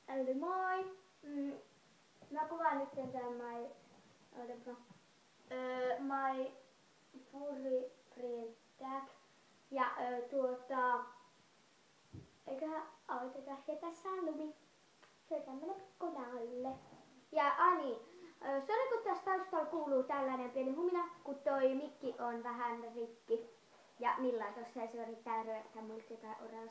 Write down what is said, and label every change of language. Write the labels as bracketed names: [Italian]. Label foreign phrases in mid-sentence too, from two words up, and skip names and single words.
[Finnish] Eli moi! Mä kuvaan nyt tämän [English] my furry friend tag. [Finnish] Ja eiköhän aloiteta. Ja tässä on Lumi. Se on tämmönen pikku nalle. Ja Ani, sori kun tässä taustalla kuuluu tällainen pieni humina, kun toi mikki on vähän rikki. Ja millään tossa ei se yrittää röyttää multa jotain orella.